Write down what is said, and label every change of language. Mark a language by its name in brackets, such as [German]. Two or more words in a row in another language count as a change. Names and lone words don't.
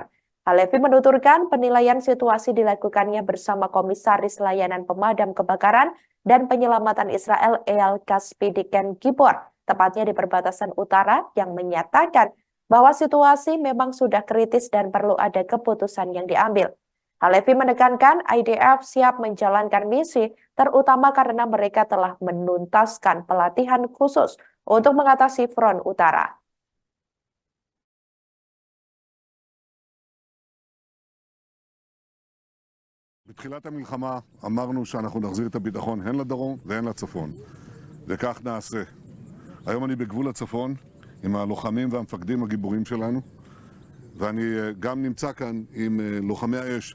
[Indonesian] Halevi menuturkan penilaian situasi dilakukannya bersama Komisaris Layanan Pemadam Kebakaran dan Penyelamatan Israel Eyal Kaspi di Ken Gibor, tepatnya di perbatasan utara, yang menyatakan bahwa situasi memang sudah kritis dan perlu ada keputusan yang diambil. Halevi menekankan IDF siap menjalankan misi, terutama karena mereka telah menuntaskan pelatihan khusus untuk mengatasi front utara. [Hebrew] בתחילת המלחמה אמרנו שאנחנו נחזיר את הביטחון הן לדרום והן לצפון, וכך נעשה. היום אני בגבול הצפון עם הלוחמים והמפקדים הגיבורים שלנו, ואני גם נמצא כאן עם לוחמי האש.